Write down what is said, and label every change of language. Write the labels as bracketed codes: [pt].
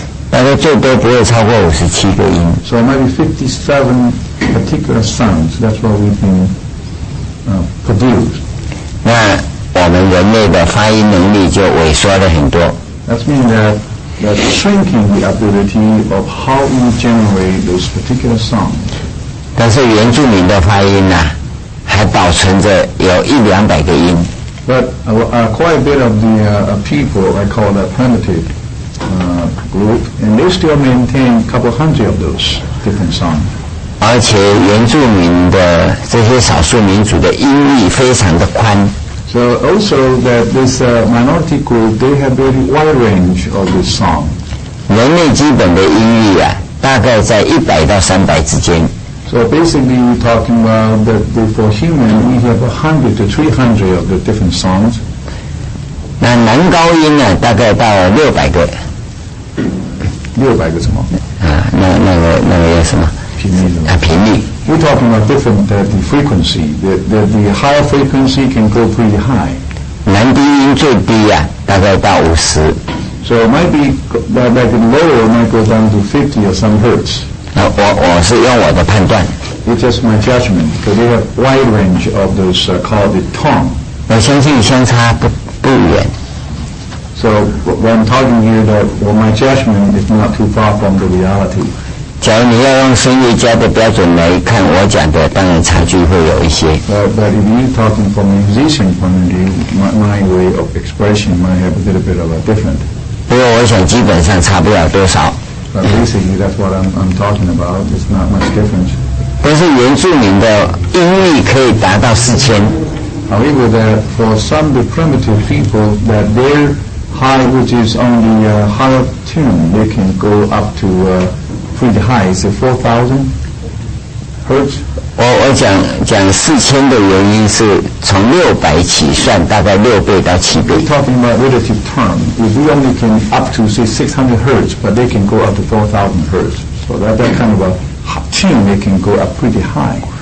[zh] 大概最多不会超过57个音。 [en] So maybe 57 particular sounds. That's what we can produce. [zh] 那我们人类的发音能力就萎缩了很多。 [en] That means that shrinking the ability of how we generate those particular sounds. [zh] 但是原住民的发音还保存着有100-200个音。 [en] But quite a bit of the people, I call that primitive group, and they still maintain a couple hundred of those different sounds. [zh] 而且原住民的这些少数民族的音域非常的宽。 [en] So also that this minority group, they have very wide range of this song. [zh] 人类基本的音域大概在100到300之间。 [en] So basically we're talking about that for human we have 100 to 300 of the different songs. [zh] 那男高音大概到600个。 600个什么？那个叫什么？频率。 [en] We're talking about different the frequency. The higher frequency can go pretty high. [zh] 男低音最低大概到50。 [en] So it might be that the lower might go down to 50 or some hertz. [zh] 我是用我的判断。 [en] It's just my judgment, because they have wide range of those called the tone. [zh] 我相信相差不远。 [en] So when I'm talking here, that my judgment is not too far from the reality. [zh] 假如你要用声乐家的标准来看我讲的，当然差距会有一些。 [en] But if you're talking from a musician point of view, my way of expression might have a little bit of a different. [zh] 不过我想基本上差不了多少。 [en] But basically, that's what I'm talking about. It's not much difference. [zh] 但是原住民的音域可以达到4000。 [en] However, that for some of the primitive people, that their high, which is on the higher tune, they can go up to pretty high. Is it 4,000 hertz? [zh] 我讲4000的原因是从600起算，大概6倍到7倍。 [en] We're talking about relative term. If we only can up to say 600 hertz, but they can go up to 4,000 hertz. So that kind of a tune, they can go up pretty high.